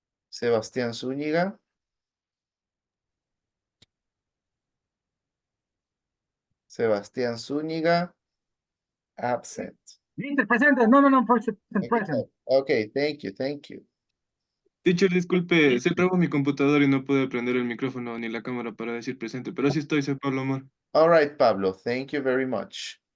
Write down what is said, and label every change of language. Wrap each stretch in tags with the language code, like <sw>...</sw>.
<en>Sebastián Zúñiga. Sebastián Zúñiga. Absent. Mister, presente. No, present. Present. Okay, thank you, thank you.</en> <es>Teacher, disculpe, se trabó mi computador y no pude prender el micrófono ni la cámara para decir presente, pero sí estoy, soy Pablo Amor.</es> <en>All right, Pablo, thank you very much.</en>